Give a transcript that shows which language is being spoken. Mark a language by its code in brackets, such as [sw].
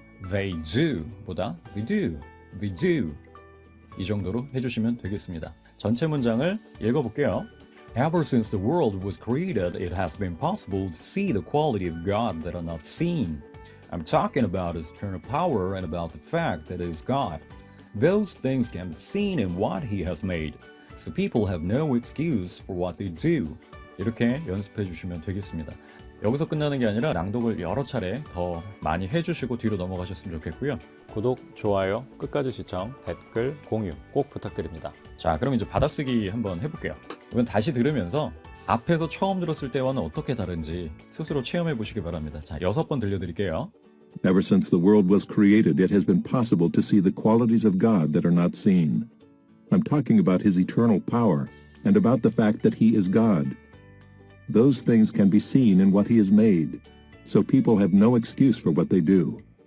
[ko] they do 보다 they do 이 정도로 해주시면 되겠습니다. 전체 문장을 읽어볼게요. [en] Ever since the world was created, it has been possible to see the quality of God that are not seen. I'm talking about His eternal power and about the fact that He is God. Those things can be seen in what He has made, so people have no excuse for what they do. [ko] 이렇게 연습해 주시면 되겠습니다. 여기서 끝나는 게 아니라 낭독을 여러 차례 더 많이 해주시고 뒤로 넘어가셨으면 좋겠고요. 구독, 좋아요, 끝까지 시청, 댓글, 공유 꼭 부탁드립니다. 자, 그럼 이제 받아쓰기 한번 해볼게요. 이건 다시 들으면서 앞에서 처음 들었을 때와는 어떻게 다른지 스스로 체험해 보시기 바랍니다. 자, 6번 들려드릴게요. [en] Ever since the world was created, it has been possible to see the qualities of God that are not seen. I'm talking about His eternal power and about the fact that He is God. Those things can be seen in what He has made, so people have no excuse for what they do.